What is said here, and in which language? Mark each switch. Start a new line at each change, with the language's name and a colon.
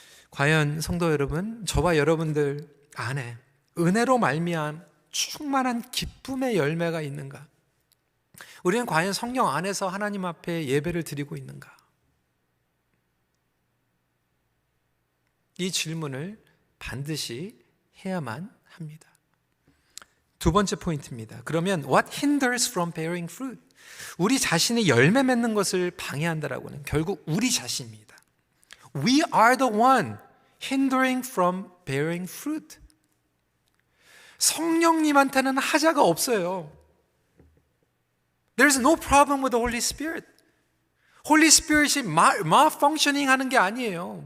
Korean: 과연 성도 여러분, 저와 여러분들 안에 은혜로 말미암은 충만한 기쁨의 열매가 있는가? 우리는 과연 성령 안에서 하나님 앞에 예배를 드리고 있는가? 이 질문을 반드시 해야만 합니다. 두 번째 포인트입니다. 그러면
English: what hinders from bearing fruit?
Korean: 우리 자신이 열매 맺는 것을 방해한다라고는 결국 우리 자신입니다.
English: We are the one hindering from bearing fruit.
Korean: 성령님한테는 하자가 없어요.
English: There's no problem with the Holy Spirit.
Korean: Holy Spirit이 malfunctioning 하는 게 아니에요.